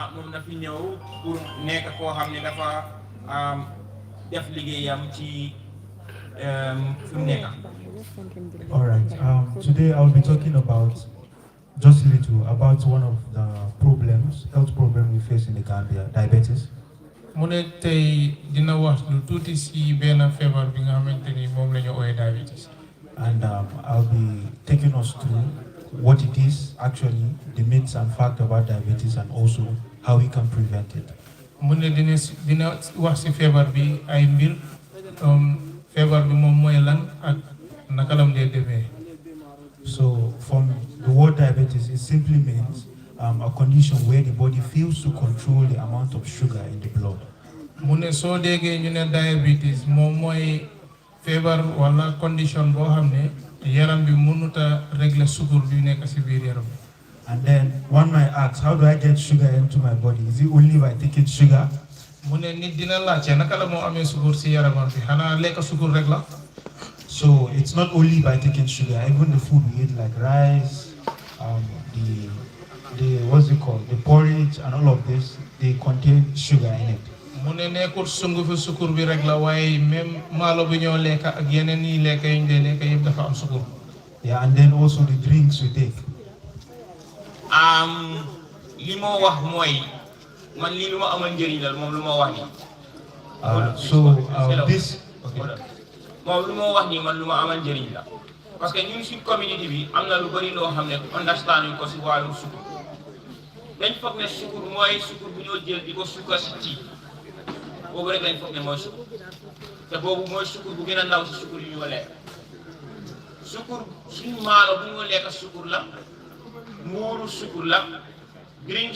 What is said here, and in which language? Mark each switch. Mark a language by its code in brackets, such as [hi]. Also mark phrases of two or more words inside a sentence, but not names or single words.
[en] Alright, today I'll be talking about just a little about one of the health problems we face in the Gambia, diabetes. And I'll be taking us through what it is, actually, the myths and facts about diabetes, and also how we can prevent it. [wo] mu ne dina wax ci feebar bi ay mbir feebar bi moom mooy lan ak naka lam dee demee. [en] So from the word diabetes, it simply means a condition where the body fails to control the amount of sugar in the blood. [wo] mu ne soo déggee ñu ne diabetes moom mooy feebar wala condition boo xam ne yaram bi mënut a régler sukur bi nekk ci biir yaram. [en] And then one might ask, how do I get sugar into my body? Is it only by taking sugar? [wo] mu ne nit dina laajte naka la moo amee sukur ci yaramam bi xanaa lekk sukur rek la. [en] So it's not only by taking sugar, even the food we eat like rice, the what's it called, the porridge and all of this, they contain sugar in it. [wo] mu ne nekkul sungu fi sukur bi rek la waaye même maalo bi ñoo lekk ak yeneen yi lekk yi ñu dee lekk yëpp dafa am sukur. [en] Yeah, and then also the drinks we take. [wo] li ma wax mooy man lii lu ma amal njëriñ la moom lu ma wax nii. [en] This. [wo] moom lu ma wax nii man lu ma amal njëriñ la [fr] parce que [wo] ñun suñ communauté bi am na lu bëri loo xam ne understand ko si wàllum sukur dañ foog ne sukur mooy sukur bu ñoo jël di ko sukkar si tii boobu rek lañ foog ne mooy sukur te boobu mooy sukur bu gën a ndaw si sukur yu ñu lekk sukur suñ maalo bu ñu lekk sukur la mbuuru sukur la drink